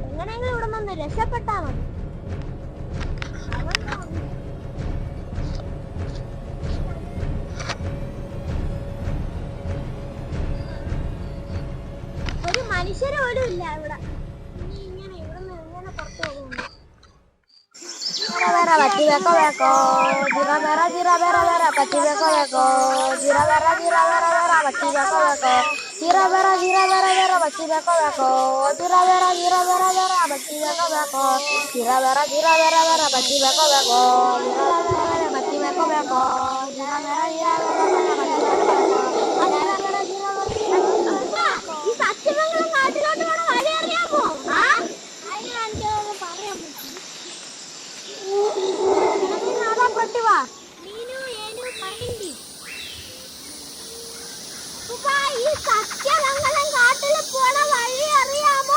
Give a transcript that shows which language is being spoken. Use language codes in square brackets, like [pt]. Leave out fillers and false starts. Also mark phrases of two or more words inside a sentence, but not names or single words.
[ml] എങ്ങനെയെങ്കിലും ഇവിടെ നിന്ന് രക്ഷപ്പെട്ടാ മതി. ഒരു മനുഷ്യര് പോലും ഇല്ല ഇവിടെ. ഇങ്ങനെ ഇവിടെ നിന്ന് എങ്ങനെ പുറത്തു പോകുന്നു? [eu] Bati beko beko, jira bera bera, bati beko beko, jira bera bera, bati beko beko, jira bera bera, bati beko beko, jira bera bera, bati beko beko, jira bera bera, bati beko beko, bati beko beko, jira bera [ml] ഈ സത്യമംഗലം നാട്ടിലോട്ട് പോണ വഴി അറിയാമോ? അതിന് കാണിക്കാതെ പറയാൻ പറ്റും. പ്രതിഭ ഈ സത്യമംഗലം കാട്ടിൽ പോണ വഴി അറിയാമോ?